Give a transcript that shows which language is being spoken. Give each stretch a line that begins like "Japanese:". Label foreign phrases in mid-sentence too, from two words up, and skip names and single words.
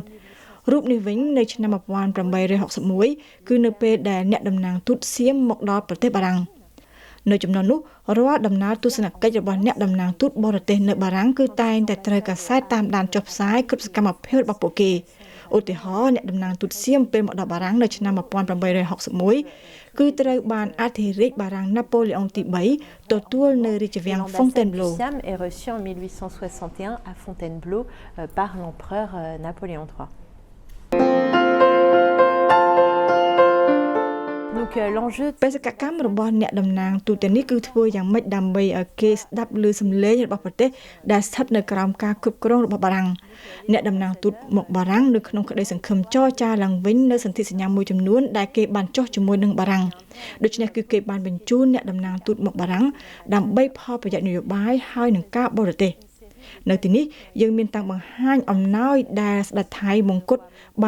Khmer: រូបនេះវិញនៅឆ្នាំ1861គឺនៅពេលដែលអ្នកតំណាងទូតសៀមមកដល់ប្រទេសបារាំងនៅចំណុចនោះរាល់ដំណើរទស្សនកិច្ចរបស់អ្នកតំណាងទូតបរទេសនៅបារាំងគឺតែងតែត្រូវកាសែតតាមដានចុះផ្សាយគ្រប់សកម្មភាពរបស់ពួកគេឧទាហរណ៍អ្នកតំណាងទូតសៀមពេលមកដល់បារាំងនៅឆ្នាំ1861គឺត្រូវបានអធិរាជបារាំងណាប៉ូឡេអុងទី3ទទួលនៅរាជវាំង Fontainebleau
French: est reçu en 1861 à Fontainebleau par l'empereur Napoléon III. Donc l'enjeu
Khmer: បេសកកម្មរបស់អ្នកតំណាងទូតនេះគឺធ្វើយ៉ាងម៉េចដើម្បីឲ្យគេស្ដាប់ឮសំឡេងរបស់ប្រទេសដែលស្ថិតនៅក្រោមការគ្រប់គ្រងរបស់បារាំងអ្នកតំណាងទូតមកបារាំងនៅក្នុងក្តីសង្ឃឹមចរចាឡើងវិញនៅសន្ធិសញ្ញាមួយចំនួនដែលគេបាន ចុះជាមួយនឹងបារាំងដូច្នេះគឺគេបានបញ្ជូនអ្នកតំណាងទូតមកបារាំងដើម្បីផលប្រយោជន៍នយោបាយហើយនឹងការបរទេសនៅទីនេះយើងមានតាំងបង្ហាញអំណោយដែលស្ដេចថៃមង្គតបាន